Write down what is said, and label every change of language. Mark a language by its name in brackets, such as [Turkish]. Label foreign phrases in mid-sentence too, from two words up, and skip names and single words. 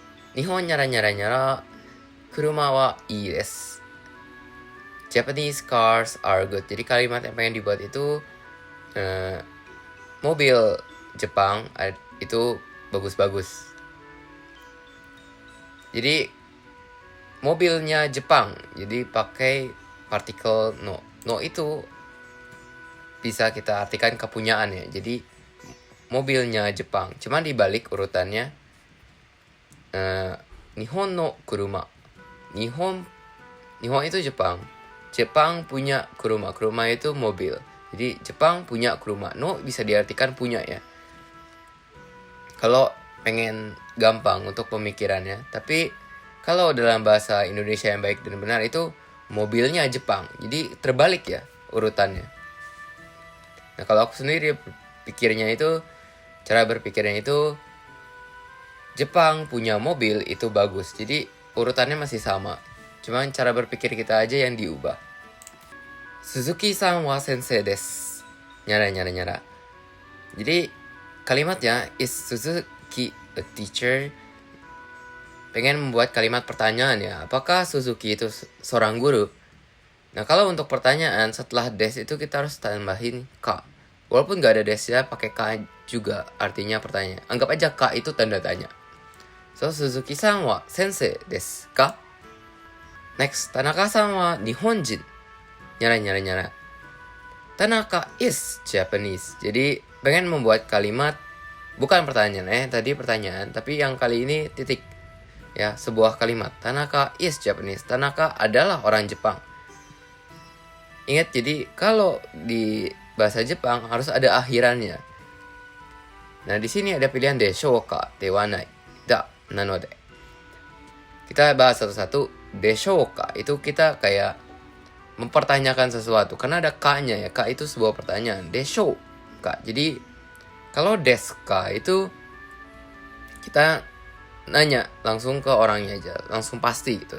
[Japanese] Nihon nyara nyara nyara, 車はいいです. [English] Japanese cars are good. [Indonesian] Jadi kalimat yang pengen dibuat itu mobil Jepang itu bagus-bagus. Jadi mobilnya Jepang. Jadi pakai partikel no. No itu bisa kita artikan kepunyaan ya. Jadi mobilnya Jepang. Cuman dibalik urutannya [Japanese] 日本の車. [Indonesian] Nihon itu Jepang. Jepang punya kuruma. Kuruma itu mobil. Jadi Jepang punya kuruma. No bisa diartikan punya ya. Kalau pengen gampang untuk pemikirannya. Tapi kalau dalam bahasa Indonesia yang baik dan benar itu mobilnya Jepang. Jadi terbalik ya urutannya. Nah kalau aku sendiri cara berpikirnya itu Jepang punya mobil itu bagus. Jadi urutannya masih sama. Cuman cara berpikir kita aja yang diubah. [Japanese] 鈴木さんは先生です. Nyara nyara nyara. [Indonesian] Jadi kalimatnya [English] is Suzuki a teacher. [Indonesian] Pengen membuat kalimat pertanyaan ya. Apakah Suzuki itu seorang guru? Nah kalau untuk pertanyaan setelah des itu kita harus tambahin ka. Walaupun gak ada desnya pakai ka juga artinya pertanyaan. Anggap aja ka itu tanda tanya. [Japanese] So 鈴木さんは先生ですか? Next, 田中さんは日本人. Nyara nyara nyara. [English] Tanaka is Japanese. [Indonesian] Jadi pengen membuat kalimat bukan pertanyaan tadi pertanyaan, tapi yang kali ini titik. Ya, sebuah kalimat. [English] Tanaka is Japanese. [Indonesian] Tanaka adalah orang Jepang. Ingat, jadi kalau di bahasa Jepang harus ada akhirannya. Nah, di sini ada pilihan [Japanese] でしょうか、ではない、だ、なので. [Indonesian] Kita bahas satu-satu. [Japanese] でしょうか [Indonesian] itu kita kayak mempertanyakan sesuatu karena ada ka-nya ya. Ka itu sebuah pertanyaan. [Japanese] でしょうか. [Indonesian] Jadi kalau [Japanese] ですか [Indonesian] itu kita nanya langsung ke orangnya aja, langsung pasti gitu.